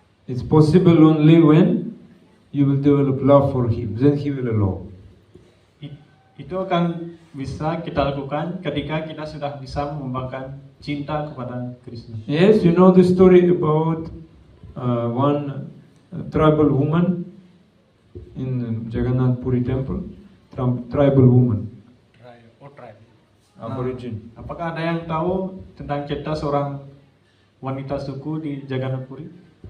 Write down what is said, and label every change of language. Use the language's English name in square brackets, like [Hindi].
[English] It's possible only when you will develop love for him. Then he will allow. [Indonesian] Itu akan bisa kita lakukan ketika kita sudah bisa mengembangkan cinta kepada Krishna. [English] Yes, you know the story about one tribal woman in Jagannath Puri temple. Tribal woman. Aborigine. [Indonesian] Apakah ada yang tahu tentang cerita seorang wanita suku di Jagannath Puri?